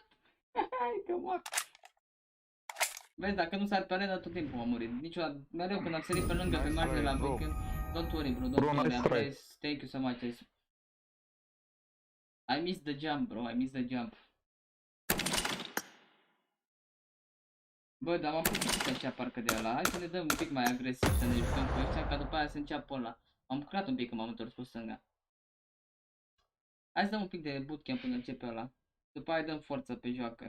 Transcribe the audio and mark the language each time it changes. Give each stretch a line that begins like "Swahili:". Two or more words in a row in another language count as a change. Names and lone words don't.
Romanian: Hai că mor. Vezi, dacă nu sar pe arena, tot timpul am murit. Niciodată, mereu când am sărit pe lângă, pe margine la weekend.
English: Don't worry, bro, don't worry. I'm blessed. Thank you so much. I missed the jump, bro. I missed the jump.
Romanian: Bă, dar m-am pus așa parcă de ăla. Hai să ne dăm un pic mai agresiv, să ne jucăm cu ăștia, ca după aia să înceapă ăla. M-am bucurat un pic când m-am întors cu stânga. Hai să dăm un pic de bootcamp până începe ăla. După aia dăm forță pe joacă.